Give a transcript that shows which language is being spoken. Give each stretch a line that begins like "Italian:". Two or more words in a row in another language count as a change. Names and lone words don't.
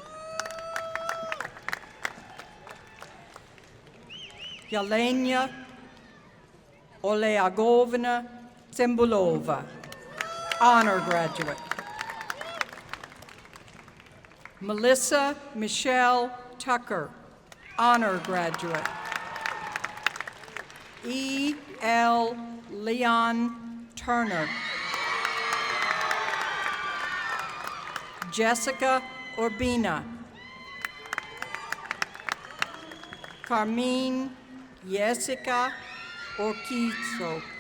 English: Yelena Oleagovna Tsimbulova, honor graduate. Melissa Michelle Tucker, honor graduate. E. L. Leon Turner. Jessica Urbina. Carmine Jessica Orquizo.